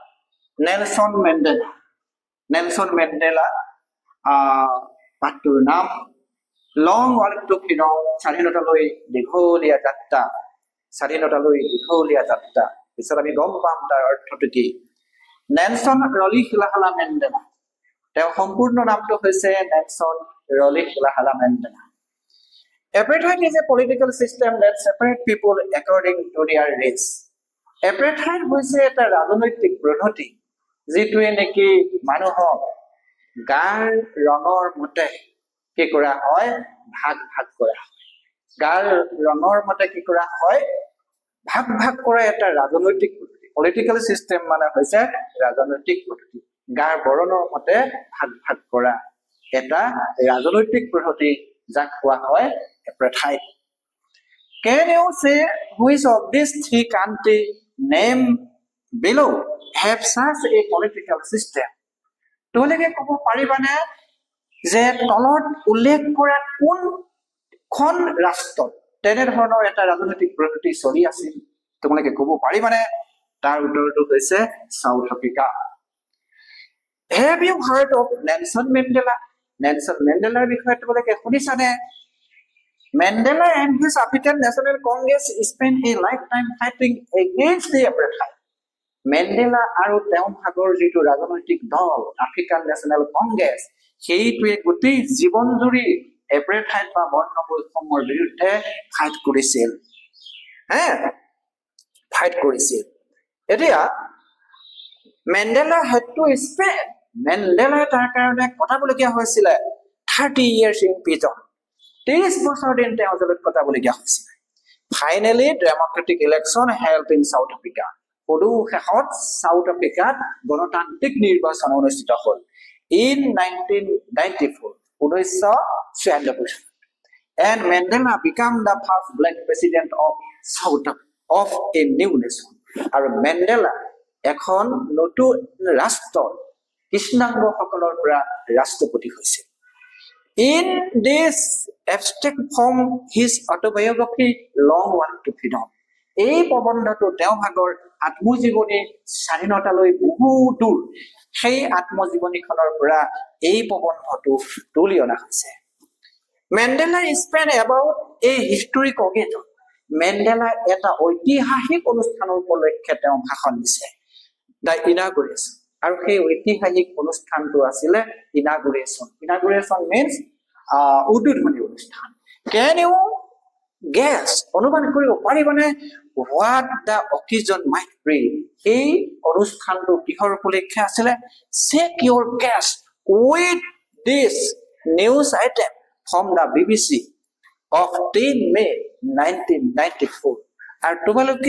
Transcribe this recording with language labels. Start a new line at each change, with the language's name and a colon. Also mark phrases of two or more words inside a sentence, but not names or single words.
Assamese: নেলছন মেণ্ডেলা পাঠটোৰ নাম লং ৱাক টু ফ্ৰীডম স্বাধীনতালৈ দীঘলীয়া যাত্ৰা পিছত আমি গম পাম তাৰ অৰ্থটো কি নেলছন ৰলিহলালা মেণ্ডেলা তেওঁ সম্পূৰ্ণ নামটো হৈছে নেলছন ৰলিহলালা মেণ্ডেলা
English: Apartheid is a political system that separates people according to their race.
Assamese: Apartheid হৈছে এটা ৰাজনৈতিক পদ্ধতি যিটোৱে নেকি মানুহক গাৰ ৰঙৰ মতে কি কৰা হয় ভাগ কৰা হয় গাৰ ৰঙৰ মতে কি কৰা হয় ভাগ কৰা এটা ৰাজনৈতিক পদ্ধতি
English: political system
Assamese: মানে হৈছে ৰাজনৈতিক পদ্ধতি গাৰ বৰণৰ মতে ভাগ কৰা এটা ৰাজনৈতিক পদ্ধতি যাক কোৱা হয় apartheid.
English: Can you say which of these three countries named below have such a political system?
Assamese: তোমালোকে ক'ব পাৰিবানে যে তলত উল্লেখ কৰা কোনখন ৰাষ্ট্ৰত তেনে ধৰণৰ এটা ৰাজনৈতিক পদ্ধতি চলি আছিল তোমালোকে ক'ব পাৰিবানে তাৰ উত্তৰটো হৈছে সাউথ আফ্ৰিকা
English: Have you heard of Nelson Mandela?
Assamese: Nelson Mandela বিষয়ে তোমালোকে শুনিছানে
English: Mandela and his African National Congress spent a lifetime fighting against the apartheid.
Assamese: Mandela আৰু তেওঁৰ ভাগৰ যিটো ৰাজনৈতিক দল আফ্ৰিকান নেশ্যনেল কংগ্ৰেছ সেইটোৱে গোটেই জীৱন জুৰি apartheid বা বৰ্ণ বৈষম্যৰ বিৰুদ্ধে ফাইট কৰিছিল এতিয়া
English: Mandela had to spend
Assamese: Mandela তাৰ কাৰণে কটাবলগীয়া হৈছিল
English: 30 years in prison
Assamese: 30 বছৰ দিন তেওঁ জেলত কটাবলগীয়া হৈছিল
English: Finally democratic election held in South Africa
Assamese: শেষত সাউথ আফ্ৰিকাত গণতান্ত্ৰিক নিৰ্বাচন অনুষ্ঠিত হ'ল in
English: 1994 and Mandela became the first black president of a new nation
Assamese: আৰু Mandela এখন নতুন ৰাষ্ট্ৰৰ কৃষ্ণাংগসকলৰ পৰা ৰাষ্ট্ৰপতি হৈছিল
English: In this abstract form his autobiography Long Walk to Freedom
Assamese: এই প্ৰবন্ধটো তেওঁ ভাগৰ আত্মজীৱনী স্বাধীনতালৈ বহু দূৰ সেই আত্মজীৱনীখনৰ পৰা এই প্ৰবন্ধটো তুলি অনা হৈছে
English: Mandela spent about a historic occasion
Assamese: Mandela এটা ঐতিহাসিক অনুষ্ঠানৰ উপলক্ষে তেওঁ ভাষণ দিছে
English: The inauguration
Assamese: আৰু সেই ঐতিহাসিক অনুষ্ঠানটো আছিল
English: inauguration means
Assamese: উদ্বোধনী অনুষ্ঠান
English: Can you guess
Assamese: অনুমান কৰিব পাৰিবনে
English: what the occasion might be
Assamese: এই অনুষ্ঠানটো কিহৰ উপলক্ষে আছিল
English: Check your guess with this news item from the BBC of 10 May 1994
Assamese: আৰু তোমালোকে